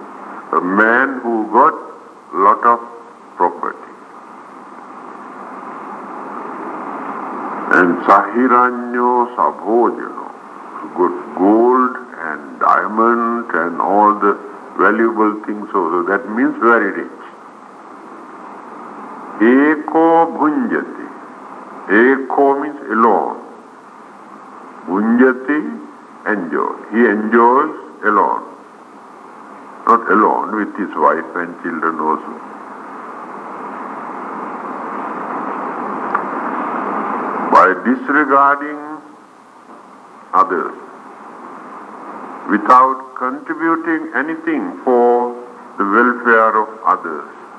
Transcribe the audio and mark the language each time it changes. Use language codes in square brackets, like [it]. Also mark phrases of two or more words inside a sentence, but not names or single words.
[en] A man who got lot of property. And [sa] सहिरण्यो सभोजनो, [en] who got gold and diamond and all the valuable things also. That means very rich. [sa] एको भुञ्जति. [en] Eko means alone. Bhunjati, enjoy. He enjoys alone. Not alone, with his wife and children also. By disregarding others, without contributing anything for the welfare of others.